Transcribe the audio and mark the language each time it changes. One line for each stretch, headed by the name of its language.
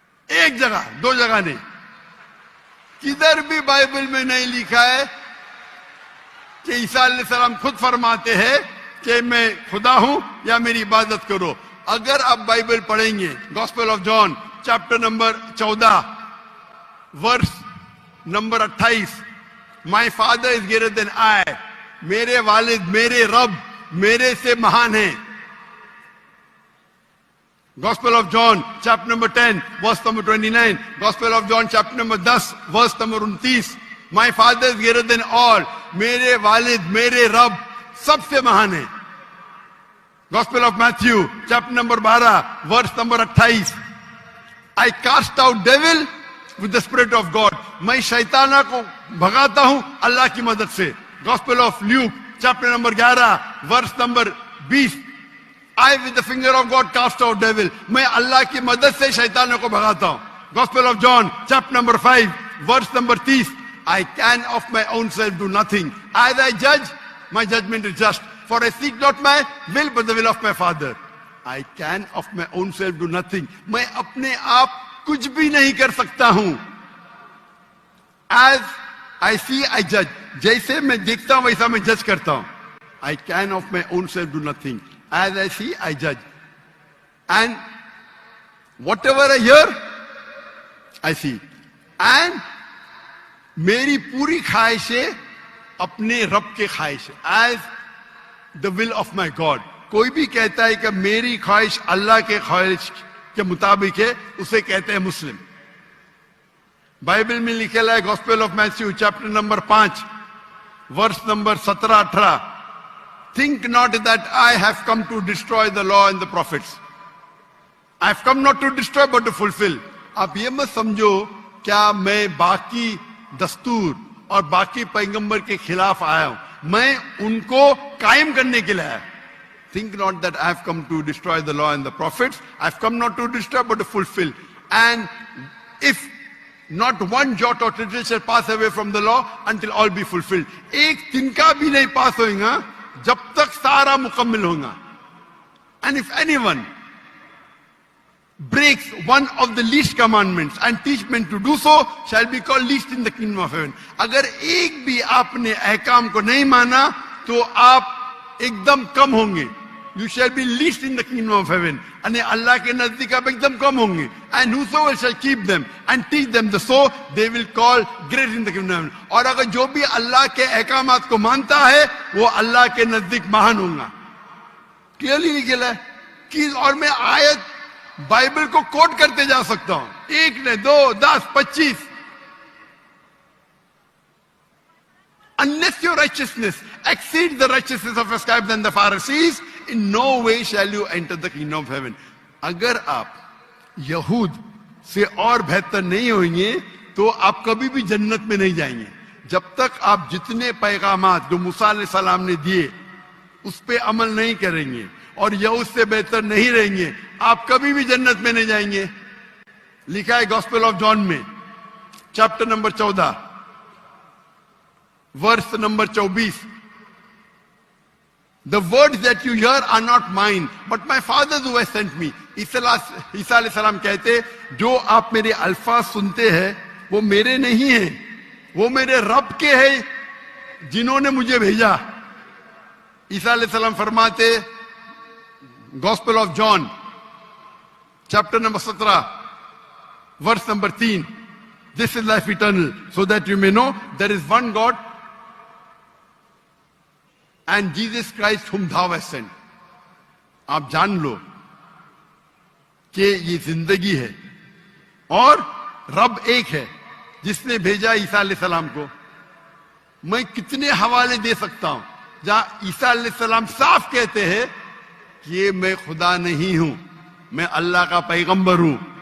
Hindi: एक जगह, दो जगह नहीं, किधर भी बाइबल में नहीं लिखा है कि ईसा अलैहिस्सलाम खुद फरमाते हैं कि मैं खुदा हूं या मेरी इबादत करो। अगर आप बाइबल पढ़ेंगे, gospel of John chapter number 14 verse number 28,
English: my father is greater than I,
Hindi: मेरे वालिद, मेरे रब मेरे से महान हैं।
English: Gospel of John chapter number 10 verse number 29, Gospel of John chapter number 10 verse number 29, my father is greater than all,
Hindi: मेरे वालिद, मेरे रब सबसे महान है।
English: Gospel of Matthew chapter number 12 verse number 28, I cast out devil with the spirit of God,
Hindi: मैं शैताना को भगाता हूं अल्लाह की मदद से।
English: Gospel of Luke chapter number 11 verse number 20, I with the finger of God cast out devil,
Hindi: मैं अल्लाह की मदद से शैतानों को भगाता हूं।
English: Gospel of John chapter number 5 verse number 30, I can of my own self do nothing, as I judge my judgment is just, for I seek not my will but the will of my Father. I can of my own self do nothing,
Hindi: मैं अपने आप कुछ भी नहीं कर सकता हूं।
English: As I see I judge,
Hindi: जैसे मैं देखता हूं वैसा मैं जज करता हूं।
English: I can of my own self do nothing, as I see I judge, and Whatever I hear, I see.
Hindi: And मेरी पूरी ख्वाहिश है अपने रब के ख्वाहिश,
English: as the will of my God.
Hindi: कोई भी कहता है कि मेरी ख्वाहिश अल्लाह के ख्वाहिश के मुताबिक है, उसे कहते हैं मुस्लिम. बाइबल में लिखा है gospel of Matthew chapter number 5 verse number 17-18.
English: Think not that I have come to destroy the law and the prophets. I have come not to destroy but to fulfill.
Hindi: आप ये मत समझो क्या मैं बाकी दस्तूर और बाकी पैगंबर के खिलाफ आया हूं, मैं उनको कायम करने के लिए आया.
English: Think not that I have come to destroy the law and the prophets. I have come not to destroy but to fulfill. And if not one jot or tittle shall pass away from the law until all be fulfilled.
Hindi: एक तिनका भी नहीं पास होगा जब तक सारा मुकम्मल होगा.
English: And if anyone breaks one of the least commandments and teach men to do so shall be called least in the kingdom of heaven.
Hindi: अगर एक भी आपने अहकाम को नहीं माना तो आप एकदम कम होंगे.
English: You shall be least in the kingdom of heaven.
Hindi: यानी अल्लाह के नजदीक आप एकदम कम होंगे.
English: And whosoever shall keep them and teach them the so they will call great in the kingdom of heaven.
Hindi: और अगर जो भी अल्लाह के अहकामात को मानता है वो अल्लाह के नजदीक महान होगा. क्लियरली लिखा है कि, और मैं आयत बाइबल को कोट करते जा सकता हूं, 1 ने 2 10 25.
English: Unless your righteousness exceeds the righteousness of the scribes and the Pharisees, in no way shall you enter the kingdom of heaven.
Hindi: अगर आप यहूद से और बेहतर नहीं होंगे तो आप कभी भी जन्नत में नहीं जाएंगे. जब तक आप जितने पैगामात जो मूसा अलैहिस्सलाम ने दिए उस पे अमल नहीं करेंगे और यहूद से बेहतर नहीं रहेंगे, आप कभी भी जन्नत में नहीं जाएंगे. लिखा है गॉस्पेल ऑफ जॉन में chapter number 14 verse number 24.
English: The words that you hear are not mine, but my Father who has sent me.
Hindi: ईसा अलैहिस्सलाम कहते जो आप मेरे अल्फाज सुनते हैं वो मेरे नहीं हैं, वो मेरे रब के हैं जिन्होंने मुझे भेजा. ईसा अलैहिस्सलाम फरमाते gospel of John chapter number 17 verse number 3.
English: This is life eternal, so that you may know there is one God and Jesus Christ whom thou hast sent.
Hindi: आप जान लो कि ये जिंदगी है और रब एक है जिसने भेजा ईसा अलैहिस्सलाम को. मैं कितने हवाले दे सकता हूं जहां ईसा अलैहिस्सलाम साफ कहते हैं कि मैं खुदा नहीं हूं, मैं अल्लाह का पैगंबर हूं.